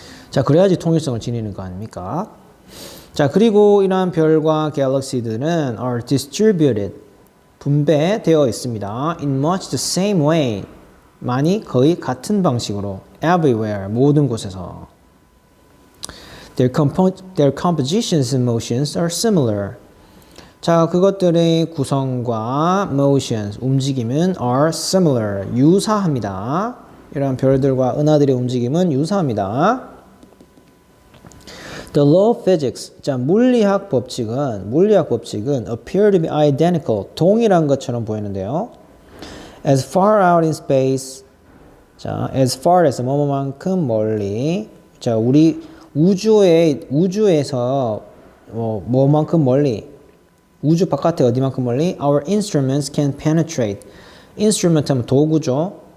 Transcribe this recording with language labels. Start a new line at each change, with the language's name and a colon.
Korean: 자, 그래야지 통일성을 지니는 거 아닙니까? 자, 그리고 이러한 별과 갤럭시들은
English: are distributed,
Korean: 분배되어 있습니다.
English: in much the same way,
Korean: 많이 거의 같은 방식으로
English: everywhere,
Korean: 모든 곳에서.
English: Their compositions and motions are similar.
Korean: 자, 그것들의 구성과 motions, 움직임은
English: are similar,
Korean: 유사합니다. 이런 별들과 은하들의 움직임은 유사합니다.
English: The law of physics, 자,
Korean: 물리학 법칙은
English: appear to be identical,
Korean: 동일한 것처럼 보이는데요.
English: As far out in space,
Korean: 자, as far as 뭐뭐만큼 멀리, 자, 우리 우주에서 뭐만큼 멀리, 우주 바깥에 어디만큼 멀리?
English: Our instruments can penetrate. instrument
Korean: 하면 도구죠.